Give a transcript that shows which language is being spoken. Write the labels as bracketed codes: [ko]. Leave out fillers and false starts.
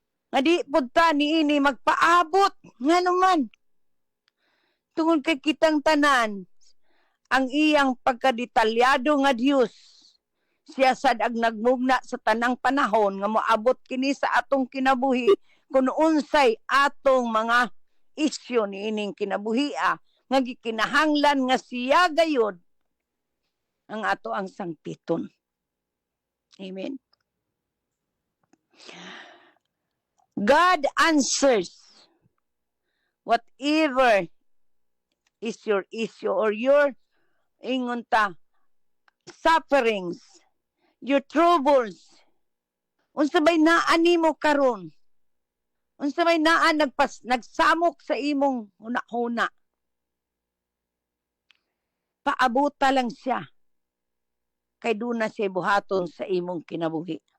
[ceb] nga di pud ta niini magpaabot nga naman tungod kay kitang tanan ang iyang pagkadetalyado nga Dios siya sad ag nagmugna sa tanang panahon nga moabot kini sa atong kinabuhi kun unsay atong mga isyu niining kinabuhia nga gikinahanglan nga siya gayud ang ato ang sangpiton. Amen. [en] God answers whatever is your issue or your [ceb] ingon ta [en] sufferings, your troubles. [ceb] Unsa bay naa nimo karon? Unsa bay naa nagsamok sa imong hunahuna? Paabuta lang siya. Kay doon na siya buhaton sa imong kinabuhi.